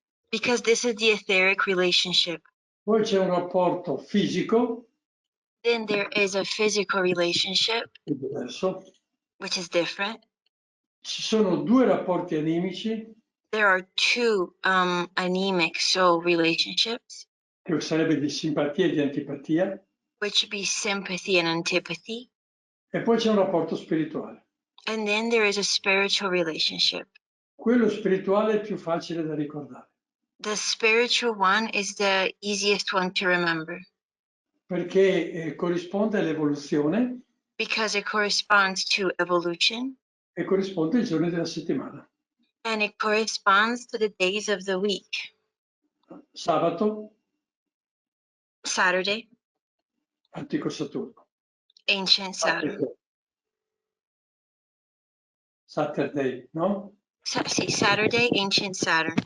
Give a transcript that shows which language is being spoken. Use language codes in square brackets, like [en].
[en] Because this is the etheric relationship. [it] Poi c'è un rapporto fisico. [en] Then there is a physical relationship, [it] È diverso. [en] which is different. [it] Ci sono 2 rapporti animici. [en] There are 2 anemic soul relationships, [it] Che sarebbe di simpatia e di antipatia. [en] which would be sympathy and antipathy. [it] E poi c'è un rapporto spirituale. [en] And then there is a spiritual relationship. [it] Quello spirituale è più facile da ricordare. [en] The spiritual one is the easiest one to remember [it] Perché corrisponde all'evoluzione [en] because it corresponds to evolution [it] e corrisponde ai giorni della settimana. [en] and it corresponds to the days of the week. [it] Sabato, [en] Saturday, [it] antico Saturno. [en] ancient Saturn. Saturday, no? Saturday, ancient Saturn.